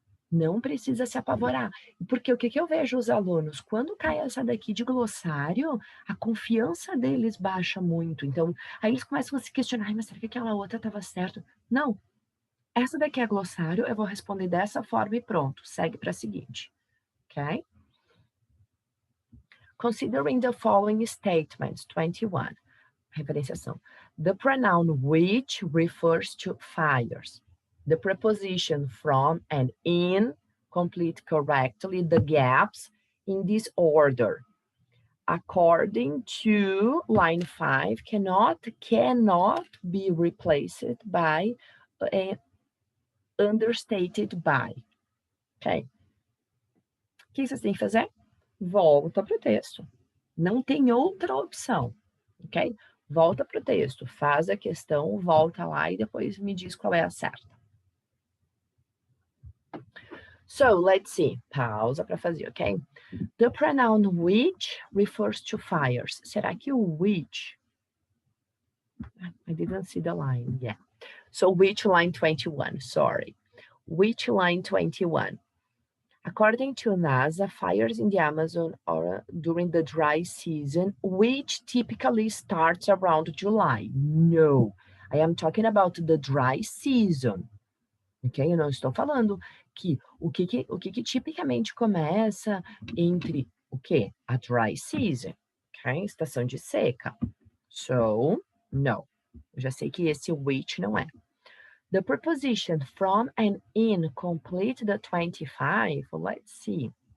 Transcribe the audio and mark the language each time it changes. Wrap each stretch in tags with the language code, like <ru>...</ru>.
<pt>Não precisa se apavorar. Porque o que eu vejo os alunos? Quando cai essa daqui de glossário, a confiança deles baixa muito. Então, aí eles começam a se questionar, mas será que aquela outra estava certo? Não. Essa daqui é glossário, eu vou responder dessa forma e pronto. Segue para a seguinte. Ok?</pt> <en>Considering the following statements, 21. Referenciação. The pronoun which refers to fires. The preposition from and in complete correctly the gaps in this order. According to line 5, cannot be replaced by understated by. Ok?</en> <pt>O que vocês têm que fazer? Volta para o texto. Não tem outra opção. Ok? Volta para o texto, faz a questão, volta lá e depois me diz qual é a certa.</pt> <en>So, let's see.</en> <pt>Pausa para fazer, ok?</pt> <en>The pronoun which refers to fires.</en> <pt>Será que o</pt> <en>which... I didn't see the line. Yeah. So, which line 21? Sorry. Which line 21? According to NASA, fires in the Amazon are during the dry season, which typically starts around July. No, I am talking about the dry season. Ok?</en> <pt>Eu não estou falando que o que tipicamente começa entre o quê?</pt> <en>A dry season, ok?</en> <pt>Estação de seca.</pt> <en>So, no.</en> <pt>Eu já sei que esse which não é.</pt> <en>The preposition from and in complete the 25. Let's see.</en>